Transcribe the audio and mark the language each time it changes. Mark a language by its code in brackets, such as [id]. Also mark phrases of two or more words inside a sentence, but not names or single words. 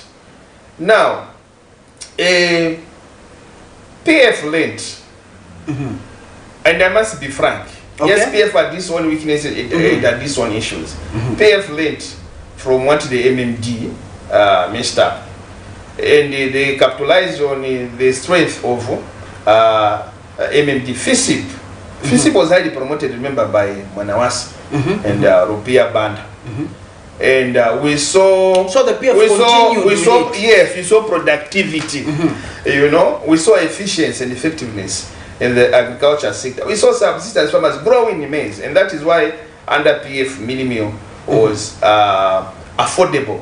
[en] Now, PF lent. And I must be frank. Okay. Yes, PF had this one weaknesses, it had this one issues. PF lent from what the MMD messed up. And they capitalized on the strength of MMD. FISIP. FISIP was highly promoted, remember, by Manawasi and Rupia Banda. And we saw, so the PF continued. Yes, we saw productivity. You know, we saw efficiency and effectiveness in the agriculture sector. We saw subsistence farmers growing in maize, and that is why under PF mini-meal was affordable.